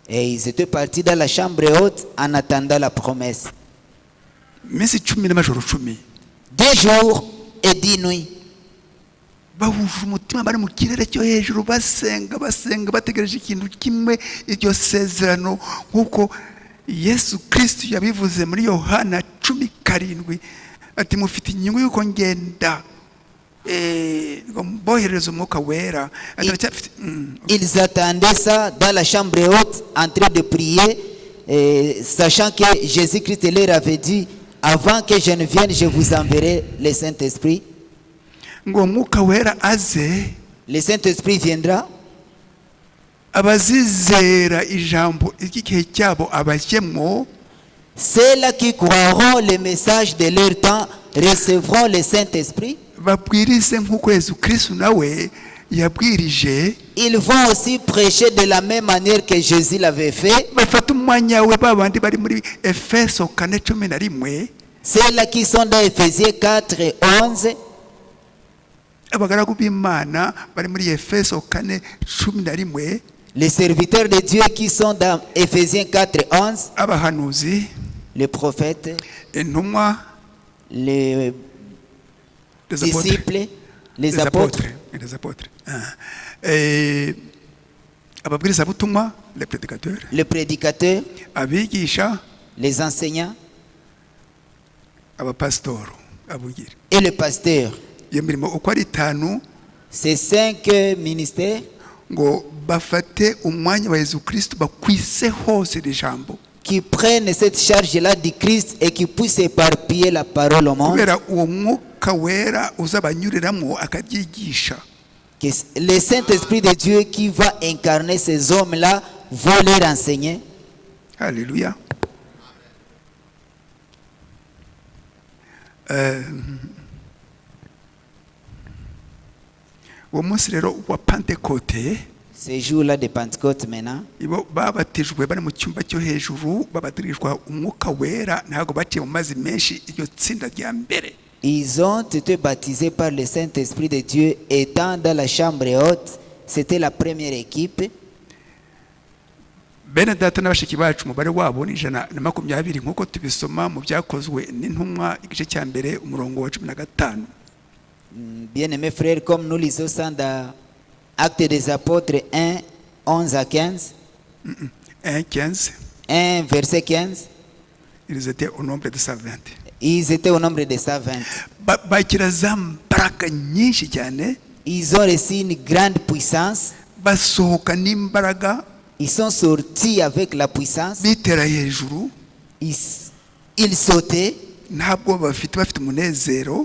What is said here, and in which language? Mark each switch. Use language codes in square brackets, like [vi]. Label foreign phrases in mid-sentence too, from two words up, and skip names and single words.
[fr] Et ils étaient partis dans la chambre haute en attendant la promesse. [rw] iminsi 10 n'amajoro 10 [fr] 2 jours et 10 nuits. [rw] bahuje umutima bari mu kirere cyo hejuru basenga bategereje ikintu kimwe, iryo sezerano nk'uko Yesu Kristo yabivuze muri Yohana 10:7 ati mufite inyungu y'uko ngenda ngo mboherereze umwuka wera. [fr] Ils attendaient ça dans la chambre haute en train de prier, sachant que Jésus-Christ leur avait dit, avant que je ne vienne, je vous enverrai le Saint-Esprit. [rw] ngo umwuka wera aze, [fr] Le Saint-Esprit viendra. [rw] abazizera ijambo igihe cyabo abashyemo. [fr] Ceux-là qui croiront le message de leur temps recevront le Saint-Esprit. [rw] babwirize nk'uko Yesu Kristo nawe yabwirije. [fr] Ils vont aussi prêcher de la même manière que Jésus l'avait fait. [rw] bafata umwanya we babandi bari muri Efeso 4:11. [fr] Ceux-là qui sont dans Éphésiens 4:11. [rw] abagaragu b'Imana bari muri Efeso 4:11. [fr] Les serviteurs de Dieu qui sont dans Éphésiens 4:11. [rw] abahanuzi, [fr] Les prophètes, [rw] intumwa, [fr] les les apôtres, disciples, les apôtres, les apôtres. [rw] ababwirizabutumwa, [fr] les prédicateurs, les prédicateurs, [rw] abigisha, [fr] les enseignants [rw] abapasitoro, abugira. [fr] et le pasteur. [rw] iyo mirimo uko ari 5 [fr] Ces 5 ministères [rw] ngo bafate umwanya wa Yesu Kristo bakwise hose ijambo. [fr] qui prennent cette charge-là du Christ et qui puissent éparpiller la parole au monde. [rw] kubera uwo mwuka wera uzabanyuriramo akabyigisha. [fr] Que le Saint-Esprit de Dieu qui va incarner ces hommes-là va leur enseigner. Alléluia. [rw] uwo munsi rero wa Pentecote, [fr] Ces jours-là de Pentecôte maintenant, [rw] ibo babatijwe bari mu cyumba cyo hejuru, babatirijwe umwuka wera, ntabwo baciye mu mazi menshi. iryo tsinda rya mbere [fr] ils ont été baptisés par le Saint-Esprit de Dieu étant dans la chambre haute. C'était la première équipe. [rw] bene data n'abashiki bacu umubare wabo ni 120 nk'uko tubisoma mu byakozwe n'intumwa igice cya mbere umurongo wa 15. [fr] Bien-aimés frères, comme nous lisons ça dans Actes des Apôtres 1:11-15, 1:15, 1 verset 15, ils étaient au nombre de 120. ils étaient au nombre de 120. [rw] bakira za mbaraga nyinshi cyane, [fr] Ils ont reçu une grande puissance. [rw] basohoka n'imbaraga, [fr] Ils sont sortis avec la puissance. [rw] bitera hejuru, [fr] Ils sautaient, [rw] ntabwo bafite umunezero.